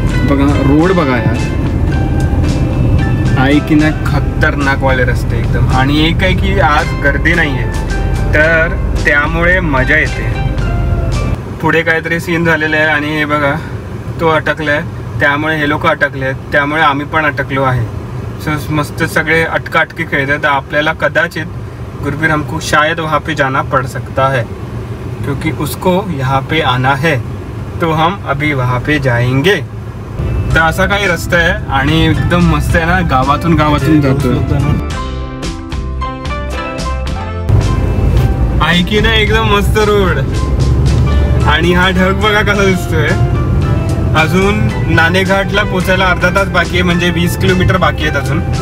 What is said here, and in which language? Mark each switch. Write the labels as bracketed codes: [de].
[mr] बघा रोड बघा यार, आहे की नाही खतरनाक वाले रस्ते एकदम. आणि एक आहे की आज गर्दी नाहीये, तर त्यामुळे मजा येते. पुढे काहीतरी सीन झालेलं आहे आणि हे बघा तो अटकलाय, त्यामुळे हे लोक अटकले आहेत, त्यामुळे आम्ही पण अटकलो आहे. सो मस्त सगळे अटकाअटकी खेळतात. आपल्याला कदाचित [hi] गुरुवीर हमको शायद वहाँ पे जाना पड़ सकता है, क्योंकि उसको यहाँ पे आना है, तो हम अभी वहाँ पे जाएंगे. [mr] तर असा काही रस्ता आहे आणि एकदम मस्त आहे ना, गावातून जातोय. आहे की नाही एकदम मस्त रोड. आणि हा ढग बघा कसा दिसतोय. अजून नाणेघाटला पोचायला अर्धा तास बाकी आहे, म्हणजे 20 किलोमीटर बाकी आहेत अजून.